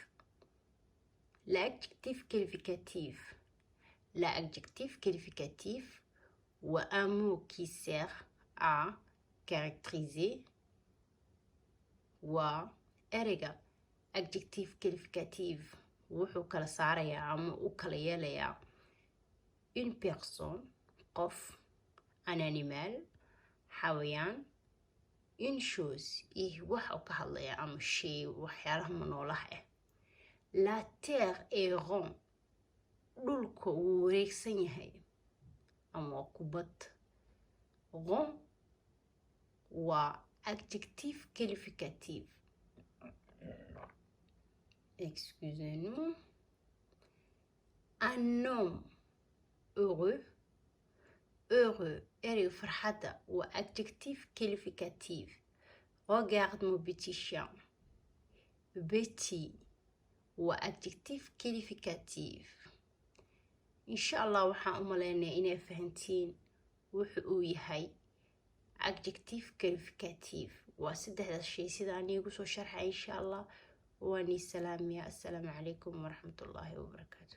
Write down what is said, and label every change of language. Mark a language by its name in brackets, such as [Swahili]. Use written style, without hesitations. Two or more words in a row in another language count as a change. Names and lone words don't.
[French] L'adjectif qualificatif. L'adjectif qualificatif ou un mot qui sert à caractériser ou erga adjectif qualificatif [Somali] wuxuu kala saarayaa ama u kala yeelayaa [French] une personne, qof, un animal, xawayaan, une chose, [Somali] iyo wax uu ka hadlaya ama shay waxyaalaha noolaha ah. [French] La terre est rond. [Somali] Dhulka wuu wareegsan yahay ama waa kubad. Rond waa [French] adjectif qualificatif. Excusez-nous. Un homme heureux, heureux, est farhada ou adjectif qualificatif. Regarde mon petit chien. Petit ou adjectif qualificatif. [Somali] Inch'Allah waxaan u malaynaya inay fahantiin wuxuu uu yahay [French] adjectif qualificatif. [Somali] waa saddexdaas shay sida aan iigu soo sharxay insha Allah. [Arabic] واني سلام يا السلام عليكم ورحمة الله وبركاته.